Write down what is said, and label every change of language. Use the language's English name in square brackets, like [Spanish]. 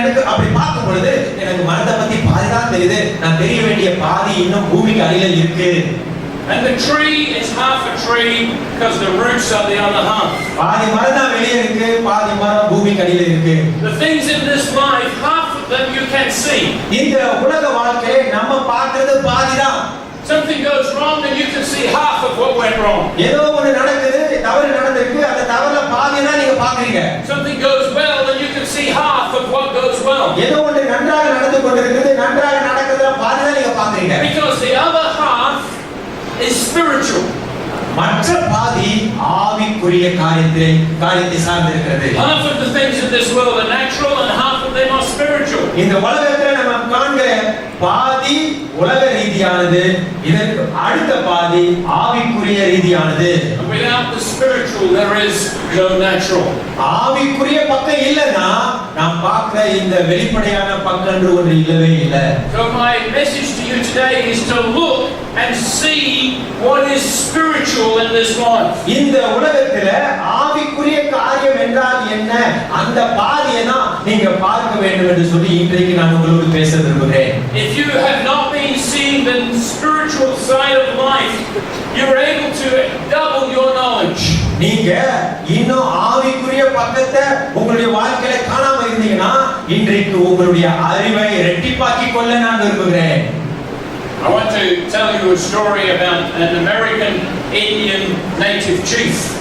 [Tamil] அப்படி பார்க்கும் பொழுது எனக்கு மரத்தை பத்தி பாதி தான் தெரியுது, நான் தெரிய வேண்டிய பாதி இன்னும் பூமிக்கு அடியில இருக்கு. [English] And the tree is half a tree because the roots are the other half. [Tamil] பாதி மரம் தான் வெளியே இருக்கு, பாதி மரம் பூமிக்கு அடியில இருக்கு. [English] The things in this life, half of them you can see. [Tamil] இந்த உலக வாழ்க்கையை நம்ம பார்க்கிறது பாதி தான். [English] Something goes wrong and you can see half of what went wrong. [Tamil] ஏதோ ஒன்று நடக்குது, தவறு நடந்திருக்கு, அந்த தவறுல பாதி தான் நீங்க பாக்குறீங்க. [English] Something goes well and you can see half of what goes well. [Tamil] ஏதோ ஒன்று நன்றாக நடந்து கொண்டிருக்குது, நன்றாக நடக்கிறதுல பாதி தான் நீங்க பாக்குறீங்க. [English] Because the other half is spiritual. [Tamil] மற்ற பாதி ஆவிக்குரிய காரியத்தை சார்ந்திருக்கிறது. [English] Half of the things in this world are natural and half of them are spiritual. [Tamil] இந்த உலகத்துல நம்ம காண்கிற பாதி உலக ரீதியானது, இதற்கு அடுத்த பாதி ஆவிக்குரிய ரீதியானது. [English] Without the spiritual there is no natural. [Tamil] ஆவிக்குரிய பக்கம் இல்லைன்னா நாம் பார்க்கிற இந்த வெளிப்படையான பக்கம் என்று ஒன்று இல்லவே இல்லை. [English] So my message to you today is to look and see what is spiritual in this life. [Tamil] இந்த உலகத்துல ஆவிக்குரிய காரியம் என்றால் என்ன, அந்த பாதியை தான் நீங்க பார்க்க வேண்டும் என்று சொல்லி இன்றைக்கு நான் உங்களோடு பேச விரும்புகிறேன். [English] If you have not been seeing the spiritual side of life, you're able to double your knowledge. [Tamil] நீங்க இன்னும் ஆவிக்குரிய பக்கத்தை உங்களுடைய வாழ்க்கையில காணாம இருந்தீங்கன்னா இன்றைக்கு உங்களுடைய அறிவை இரட்டிப்பாக்கிக் கொள்ள நான் விரும்புகிறேன். [English] I want to tell you a story about an American Indian native chief.